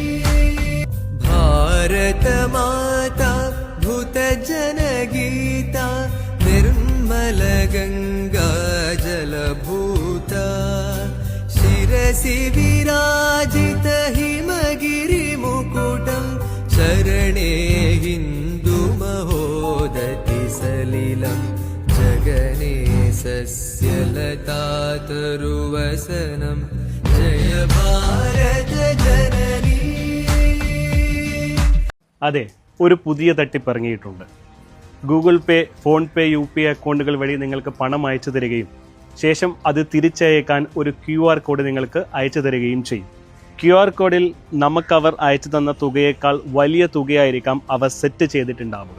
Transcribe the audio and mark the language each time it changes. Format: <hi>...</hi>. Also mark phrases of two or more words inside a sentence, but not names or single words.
<sa>भारत माता भूत जनगीता निर्मल गंगा जलभूता शिरसि विराजित हिमगिरिमुकुटं शरणे हिन्दुमहोदति सलिलं जगनेशस्य लतातरुवसनं जय भारत जननी.</sa> <ml>അതെ, ഒരു പുതിയ തട്ടിപ്പ് ഇറങ്ങിയിട്ടുണ്ട്. ഗൂഗിൾ പേ, ഫോൺ പേ, UPI അക്കൗണ്ടുകൾ വഴി നിങ്ങൾക്ക് പണം അയച്ചു തരികയും ശേഷം അത് തിരിച്ചയക്കാൻ ഒരു QR കോഡ് നിങ്ങൾക്ക് അയച്ചു തരികയും ചെയ്യും. QR കോഡിൽ നമുക്കവർ അയച്ചു തന്ന തുകയേക്കാൾ വലിയ തുകയായിരിക്കാം അവർ സെറ്റ് ചെയ്തിട്ടുണ്ടാവുക.</ml>